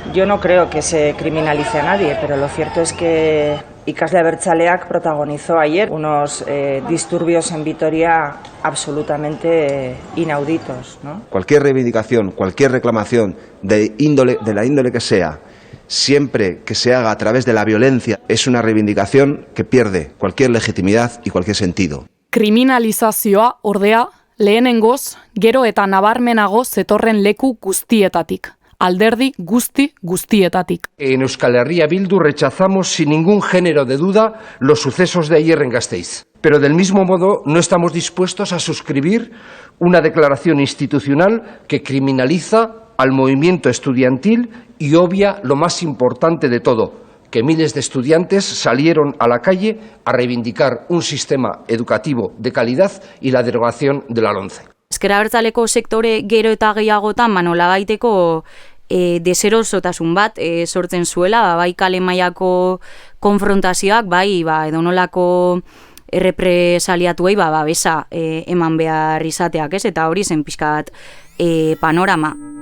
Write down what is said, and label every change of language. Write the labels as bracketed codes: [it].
[es] Yo no creo que se criminalice a nadie, pero lo cierto es que Ikasle Abertzaleak protagonizó ayer unos disturbios en Vitoria absolutamente inauditos, ¿no? Cualquier reivindicación, cualquier reclamación de la índole que sea, siempre que se haga a través de la violencia, es una reivindicación que pierde cualquier legitimidad y cualquier sentido. [eu] Kriminalizazioa, ordea, lehenengoz, gero eta nabarmenago zetorren leku guztietatik. Alderdi guztietatik. [es] En Euskal Herria Bildu rechazamos sin ningún género de duda los sucesos de ayer en Gasteiz. Pero del mismo modo no estamos dispuestos a suscribir una declaración institucional que criminaliza al movimiento estudiantil y obvia lo más importante de todo, que miles de estudiantes salieron a la calle a reivindicar un sistema educativo de calidad y la derogación de la LOMCE. [eu] Ezker Abertzaleko sektore gero eta gehiagotan nolabaiteko deserosotasun bat sortzen zuela, bai kale mailako konfrontazioak, bai edonolako errepresaliatuei babesa eman behar izateak, eta hori zen pixkat panorama.